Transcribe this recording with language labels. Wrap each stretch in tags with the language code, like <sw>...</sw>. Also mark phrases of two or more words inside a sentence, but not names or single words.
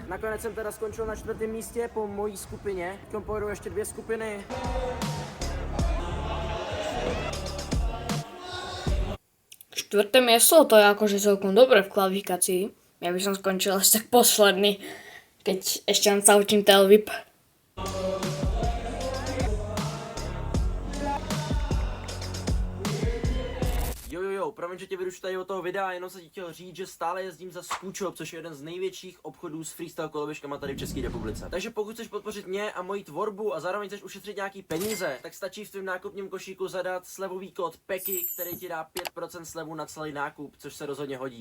<cs>Nakonec jsem teda skončil na 4. místě po mojí skupině. Teď pojedu ještě 2 skupiny.</cs> <sk>Štvrté miesto, to je akože celkom dobre v kvalifikácii. Ja by som skončil až tak posledný, keď ešte len sa učím tailwhip.</sk> <cs>Jo, promiň, že tě vyrušu tady od toho videa, jenom se ti chtěl říct, že stále jezdím za Scootshop, což je jeden z největších obchodů s freestyle koloběžkama tady v České republice. Takže pokud chceš podpořit mě a moji tvorbu a zároveň chceš ušetřit nějaký peníze, tak stačí v tvém nákupním košíku zadat slevový kód PEKY, který ti dá 5% slevu na celý nákup, což se rozhodně hodí.</cs>